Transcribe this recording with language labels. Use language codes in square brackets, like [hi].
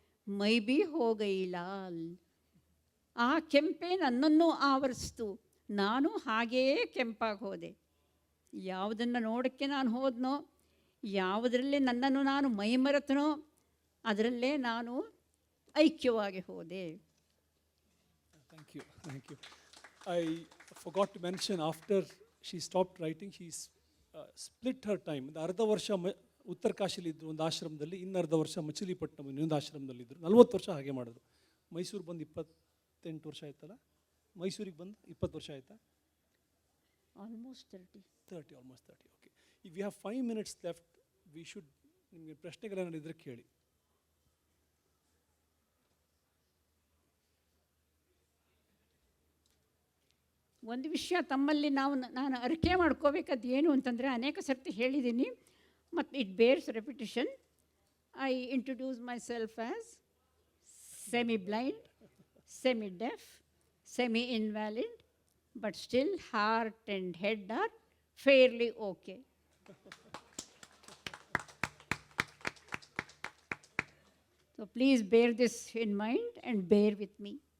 [hi] ಮೈ B ಹೋಗೈ Lal. [kn] ಆ ಕೆಂಪೆ ನನ್ನನ್ನು ಆವರಿಸ್ತು, ನಾನು ಹಾಗೇ ಕೆಂಪಾಗಿ ಹೋದೆ. ಯಾವುದನ್ನು ನೋಡೋಕ್ಕೆ ನಾನು ಹೋದನೋ, ಯಾವುದರಲ್ಲೇ ನನ್ನನ್ನು ನಾನು ಮೈಮರೆತನೋ ಅದರಲ್ಲೇ ನಾನು ಐಕ್ಯವಾಗಿ ಹೋದೆ. [en] Thank you. I forgot to mention, after she stopped writing, she split her time. [kn] ಅರ್ಧ ವರ್ಷ ಉತ್ತರ ಕಾಶಿಲಿದ್ದರು ಒಂದು ಆಶ್ರಮದಲ್ಲಿ, ಇನ್ನರ್ಧ ವರ್ಷ ಮಚಿಲಿಪಟ್ಟಣಂ ಇನ್ನೊಂದು ಆಶ್ರಮದಲ್ಲಿದ್ದರು. 40 ವರ್ಷ ಹಾಗೆ ಮಾಡಿದ್ರು. ಮೈಸೂರು ಬಂದು 28 ವರ್ಷ ಆಯ್ತಲ್ಲ, ಮೈಸೂರಿಗೆ ಬಂದು 20 ವರ್ಷ ಆಯ್ತಾ? [en] Almost 30. Okay. ಈಗ we have 5 minutes left. We should, [kn] ನಿಮಗೆ ಪ್ರಶ್ನೆಗಳೇನಾದ್ರು ಇದ್ರೆ ಕೇಳಿ. ಒಂದು ವಿಷಯ ತಮ್ಮಲ್ಲಿ ನಾನು ಅರಿಕೆ ಮಾಡ್ಕೋಬೇಕಾದ್ದು ಏನು ಅಂತಂದರೆ, ಅನೇಕ ಸರ್ತಿ ಹೇಳಿದ್ದೀನಿ ಮತ್ತು [en] It bears repetition. I introduce myself as semi-blind, semi-deaf, semi-invalid, but still heart and head are fairly okay. So please bear this in mind and bear with me.